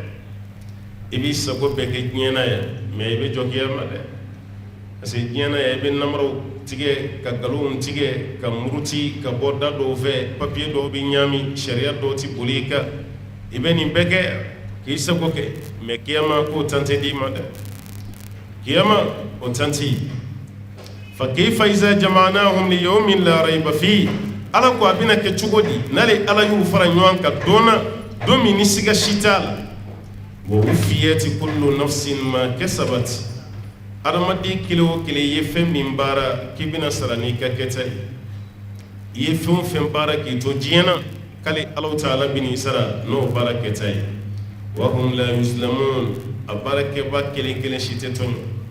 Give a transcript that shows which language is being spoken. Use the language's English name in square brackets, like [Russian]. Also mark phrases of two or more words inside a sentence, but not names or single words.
[Bambara] i b'i sago bɛɛ kɛ diɲɛ na yan mais i bɛ jɔ kiyama dɛ [French] parce que [Bambara] diɲɛ na yan i bɛ namaraw tigɛ ka nkalonw tigɛ ka muruti ka bɔ da dɔw fɛ papiye dɔw bɛ ɲaami sariya dɔw ti boli i kan i bɛ nin bɛɛ kɛ k'i sago kɛ mais kiyama k'o tan tɛ d'i ma dɛ kiyama o tan t'i [Arabic] فكيف إذا جمعناهم ليوم لا ريب في [Bambara] ala ko a bɛna kɛ cogo di n'ale ala y'u fara ɲɔgɔn kan don min ni siga si t'a la [Arabic] ووفيت كل نفس ما كسبت [Bambara] adamaden kelen o kelen i ye fɛn min baara k'i bɛna sara n'i ka kɛta ye i ye fɛn o fɛn baara k'i to diɲɛ na kale Allahu Ta'ala bini sara no baara kɛta ye [Arabic] وهم لا يظلمون [Bambara] a baarakɛba kelen kelen si tɛ tɔɲɔ